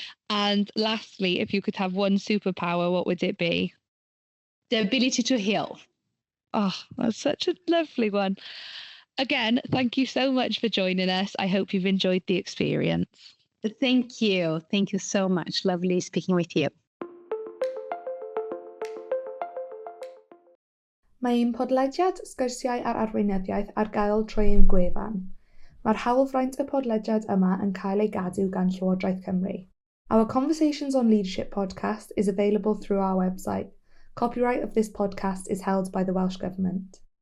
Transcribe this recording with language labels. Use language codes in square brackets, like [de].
[en] And lastly, if you could have one superpower, what would it be? The ability to heal. Oh, that's such a lovely one. Again, thank you so much for joining us. I hope you've enjoyed the experience. Thank you. Thank you so much. Lovely speaking with you. [cy] Mae un podlediad Sgwrsiau ar arweinyddiaeth ar gael trwy ein gwefan. Mae'r hawlfraint y podlediad yma yn cael ei gadw gan Llywodraeth Cymru. [en] Our Conversations on Leadership podcast is available through our website. Copyright of this podcast is held by the Welsh Government.